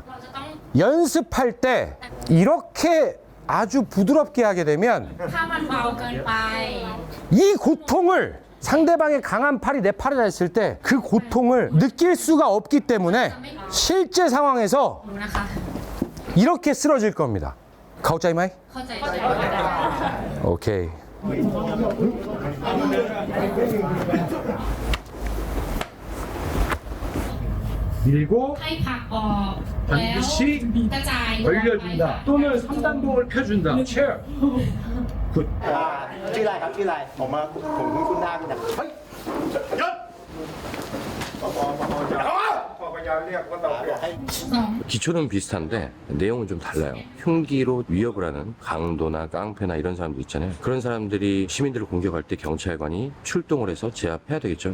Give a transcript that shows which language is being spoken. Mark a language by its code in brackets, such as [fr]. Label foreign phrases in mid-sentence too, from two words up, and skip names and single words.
[ko] 연습할 때 이렇게 아주 부드럽게 하게 되면 이 고통을, 상대방의 강한 팔이 내 팔에 닿았을 때 그 고통을 느낄 수가 없기 때문에 실제 상황에서 이렇게 쓰러질 겁니다. [th] เข้าใจไหม? 오케이. 밀고 ให้ผลักออกแล้ว [ko] 반드시 [th] กระจายตัวออกไปค่ะ [ko] 벌려준다 또는 3단봉을 펴준다. 체어. [th] ชื่ออะไรครับชื่ออะไรผมคุ้นหน้าคุณนะ [ko] 기초는 비슷한데 내용은 좀 달라요. 흉기로 위협을 하는 강도나 깡패나 이런 사람들 있잖아요. 그런 사람들이 시민들을 공격할 때 경찰관이 출동을 해서 제압해야 되겠죠.